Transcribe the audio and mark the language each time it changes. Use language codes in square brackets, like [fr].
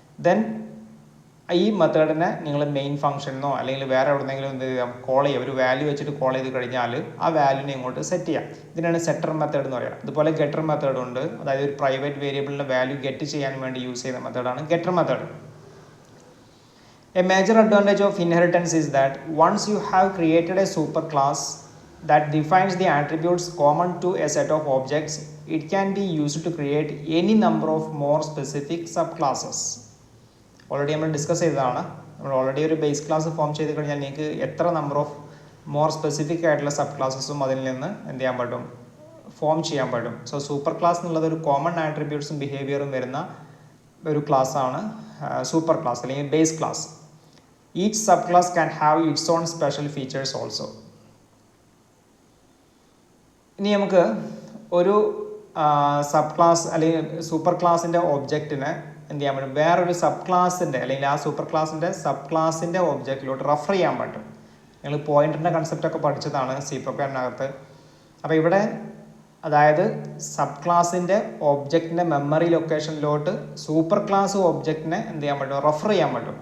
[ml] Then ഈ മെത്തേഡിനെ നിങ്ങൾ main ഫംഗ്ഷനോ അല്ലെങ്കിൽ വേറെ എവിടെന്നെങ്കിലും എന്ത് ചെയ്യാം, കോൾ ചെയ്യുക, ഒരു വാല്യൂ വെച്ചിട്ട് കോൾ ചെയ്ത് കഴിഞ്ഞാൽ ആ വാല്യൂനെ ഇങ്ങോട്ട് സെറ്റ് ചെയ്യാം. ഇതിനാണ് സെറ്റർ മെത്തേഡ് എന്ന് പറയുക. അതുപോലെ ഗെറ്റർ മെത്തേഡ് ഉണ്ട്, അതായത് ഒരു പ്രൈവറ്റ് വേരിയബിളിൻ്റെ വാല്യൂ ഗെറ്റ് ചെയ്യാൻ വേണ്ടി യൂസ് ചെയ്യുന്ന മെത്തേഡാണ് getter method. [en] A major advantage of inheritance is that once you have created a superclass that defines the attributes common to a set of objects, it can be used to create any number of more specific subclasses. [ml] Already നമ്മൾ discuss ചെയ്തതാണ്. നമ്മൾ already ഒരു base class form ചെയ്ത് കഴിഞ്ഞാൽ നിങ്ങൾക്ക് എത്ര number of more specific ആയിട്ടുള്ള sub ക്ലാസ്സസും അതിൽ നിന്ന് എന്ത് ചെയ്യാൻ പറ്റും, ഫോം ചെയ്യാൻ പറ്റും. സോ സൂപ്പർ ക്ലാസ് എന്നുള്ളത് ഒരു കോമൺ ആട്രിബ്യൂട്ട്സും ബിഹേവിയറും വരുന്ന ഒരു ക്ലാസ്സാണ് സൂപ്പർ ക്ലാസ് അല്ലെങ്കിൽ base class. [en] Each subclass can have its own special features also. [ml] ഇനി നമുക്ക് ഒരു സബ് ക്ലാസ് അല്ലെങ്കിൽ സൂപ്പർ ക്ലാസിൻ്റെ ഒബ്ജക്റ്റിനെ എന്ത് ചെയ്യാൻ പറ്റും, വേറൊരു സബ് ക്ലാസിൻ്റെ അല്ലെങ്കിൽ ആ സൂപ്പർ ക്ലാസിൻ്റെ സബ് ക്ലാസിൻ്റെ ഒബ്ജക്റ്റിലോട്ട് റെഫർ ചെയ്യാൻ പറ്റും. നിങ്ങൾ പോയിന്റിൻ്റെ കൺസെപ്റ്റൊക്കെ പഠിച്ചതാണ് സി പ്രോഗ്രാമിനകത്ത്. അപ്പോൾ ഇവിടെ അതായത് സബ് ക്ലാസിൻ്റെ ഒബ്ജക്റ്റിൻ്റെ മെമ്മറി ലൊക്കേഷനിലോട്ട് സൂപ്പർ ക്ലാസ് ഒബ്ജക്റ്റിനെ എന്ത് ചെയ്യാൻ പറ്റും, റെഫർ ചെയ്യാൻ പറ്റും.